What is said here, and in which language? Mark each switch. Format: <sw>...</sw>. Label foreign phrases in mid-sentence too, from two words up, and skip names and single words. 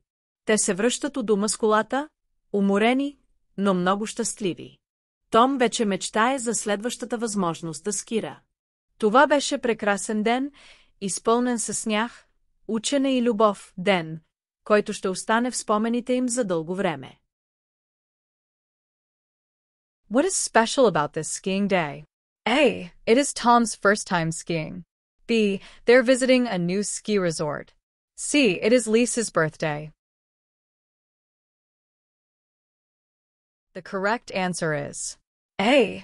<bg>Те се връщат у дома с колата, уморени, но много щастливи. Том вече мечтае за следващата възможност да скира. Това беше прекрасен ден, изпълнен със сняг, учене и любов, ден, който ще остане в спомените им за дълго време.</bg> <en>What is special about this skiing day? A. It is Tom's first time skiing. B. They're visiting a new ski resort. C. It is Lisa's birthday. The correct answer is A.</en>